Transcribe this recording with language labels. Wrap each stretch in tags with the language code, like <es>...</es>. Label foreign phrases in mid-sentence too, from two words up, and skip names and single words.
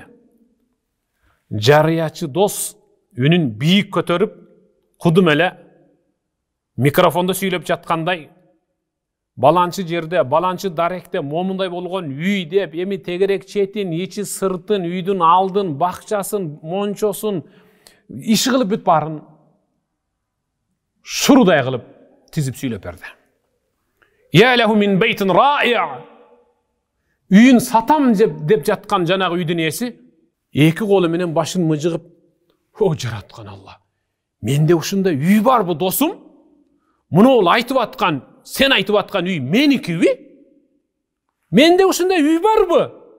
<ky>Жарыячы дос үнүн бийик көтөрүп, кудум эле микрофондо сүйлөп жаткандай, баланчы жерде, баланчы даректе момундай болгон үй деп, эми тегерек четин, ичи сыртын, үйдүн алдын, бакчасын, мончосун, иши кылып бүт барын шурудай кылып тизип сүйлөп берди.</ky> <ar>يا له من بيت رائع.</ar> <ky>Үйүн сатам деп жаткан жанагы үйдүн ээси эки колу менен башын мыжыгып, о жараткан Алла, менде ушундай үй барбы досум? Муну айтып аткан, сен айтып аткан үй меникиби? Менде ушундай үй барбы?</ky>